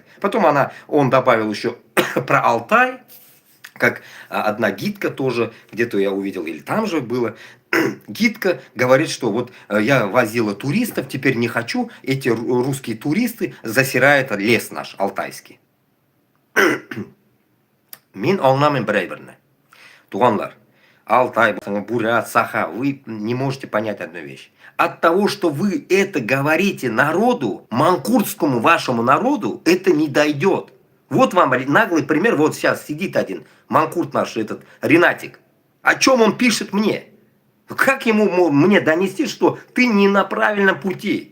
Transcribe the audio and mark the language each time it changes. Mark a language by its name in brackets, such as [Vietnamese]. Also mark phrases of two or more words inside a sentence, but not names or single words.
[Russian] Потом он добавил еще про Алтай, как одна гидка тоже, где-то я увидел, или там же было. Гидка говорит, что вот я возила туристов, теперь не хочу, эти русские туристы засирают лес наш, алтайский. Мин олнамен брейверне. [Tatar] Туганлар, Алтай, Бурят, Саха, [Russian] вы не можете понять одну вещь. От того, что вы это говорите народу, манкуртскому вашему народу, это не дойдет. Вот вам наглый пример, вот сейчас сидит один манкурт наш, этот Ренатик. О чем он пишет мне? Как ему мне донести, что ты не на правильном пути?